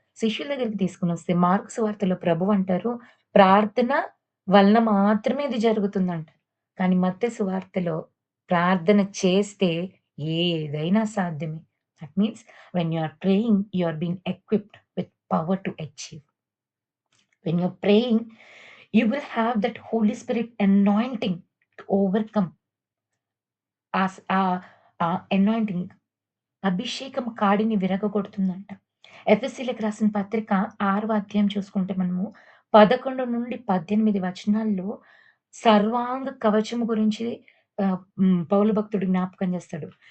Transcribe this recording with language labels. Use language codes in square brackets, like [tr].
[te] శిష్యుల దగ్గరికి తీసుకొనొస్తే మార్కు సువార్తలో ప్రభువు అంటారు, ప్రార్థన వలన మాత్రమే ఇది జరుగుతుందంట. కానీ మత్తయి సువార్తలో ప్రార్థన చేస్తే ఏదైనా సాధ్యమే. [en] That means when you are praying, you are being equipped with power to achieve. When you're praying, you will have that Holy Spirit anointing to overcome. [te] ఆ అనాయింటింగ్ అభిషేకం కాడిని విరగగొడుతుందంట. ఎఫెసీయులకు రాసిన పత్రిక 6వ అధ్యాయం చూసుకుంటే మనము 11-18 వచనాల్లో సర్వాంగ కవచము గురించి పౌలు భక్తుడు జ్ఞాపకం చేస్తాడు.